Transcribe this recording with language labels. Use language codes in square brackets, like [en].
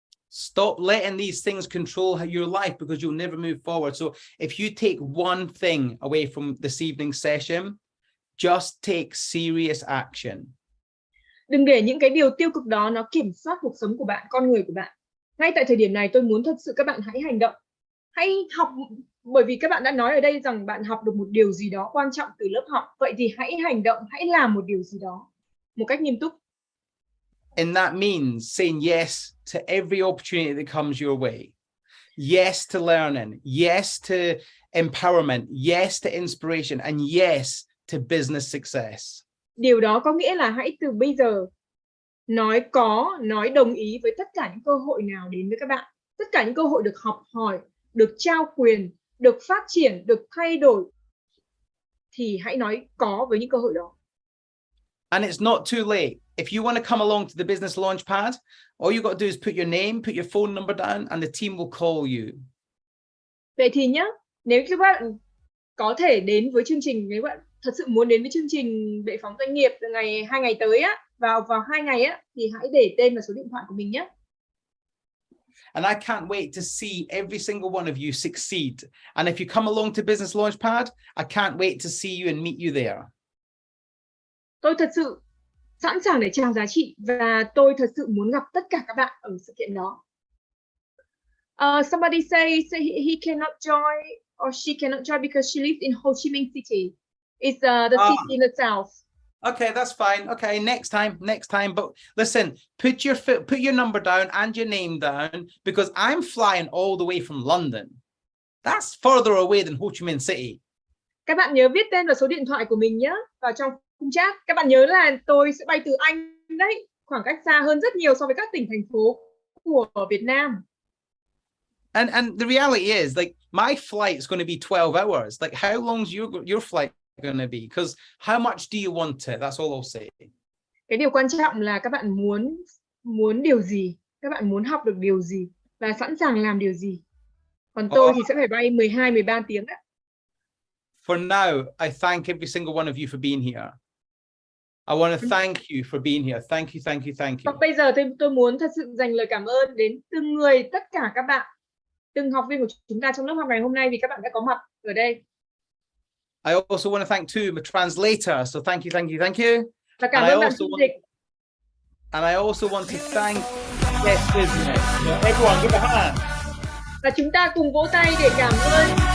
[en] Stop letting these things control your life because you'll never move forward. So if you take one thing away from this evening session, just take serious action. [vi] Đừng để những cái điều tiêu cực đó nó kiểm soát cuộc sống của bạn, con người của bạn. Ngay tại thời điểm này tôi muốn thật sự các bạn hãy hành động. Hãy học, bởi vì các bạn đã nói ở đây rằng bạn học được một điều gì đó quan trọng từ lớp học. Vậy thì hãy hành động, hãy làm một điều gì đó một cách nghiêm túc. [en] And that means saying yes to every opportunity that comes your way. Yes to learning. Yes to empowerment. Yes to inspiration. And yes to business success. [vi] Điều đó có nghĩa là hãy từ bây giờ nói đồng ý với tất cả những cơ hội nào đến với các bạn. Tất cả những cơ hội được học hỏi, được trao quyền, được phát triển, được thay đổi. Thì hãy nói có với những cơ hội đó. [en] And it's not too late. If you want to come along to the business launchpad, all you got to do is put your name, put your phone number down, and the team will call you. [vi] Vậy thì nhá, nếu các bạn có thể đến với chương trình, nếu bạn thật sự muốn đến với chương trình bệ phóng doanh nghiệp từ 2 ngày tới á, vào 2 ngày á, thì hãy để tên và số điện thoại của mình nhé. [en] And I can't wait to see every single one of you succeed. And if you come along to Business Launchpad, I can't wait to see you and meet you there. [vi] Tôi thật sự sẵn sàng để trao giá trị và tôi thật sự muốn gặp tất cả các bạn ở sự kiện đó. [en] Somebody say he cannot join or she cannot join because she lives in Ho Chi Minh City. It's the city in the south. Okay, that's fine. Okay, next time. But listen, put your number down and your name down because I'm flying all the way from London. That's further away than Ho Chi Minh City. [vi] Các bạn nhớ viết tên và số điện thoại của mình nhé vào trong khung chat. Các bạn nhớ là tôi sẽ bay từ Anh đấy, khoảng cách xa hơn rất nhiều so với các tỉnh thành phố của Việt Nam. [en] And the reality is, like, my flight's going to be 12 hours. Like, how long's your flight going to be? Because how much do you want it? That's all I'll say. [vi] Cái điều quan trọng là các bạn muốn điều gì, các bạn muốn học được điều gì và sẵn sàng làm điều gì. Còn tôi thì sẽ phải bay 12, 13 tiếng đấy. [en] For now, I thank every single one of you for being here. I want to thank you for being here. Thank you, thank you, thank you. [vi] Và bây giờ tôi muốn thật sự dành lời cảm ơn đến từng người, tất cả các bạn, từng học viên của chúng ta trong lớp học ngày hôm nay vì các bạn đã có mặt ở đây. [en] I also want to thank too my translator. So thank you, thank you, thank you. [vi] Và cảm ơn bạn phiên dịch. [en] And I also want to thank Yes Business. So everyone, give a hand. [vi] Và chúng ta cùng vỗ tay để cảm ơn.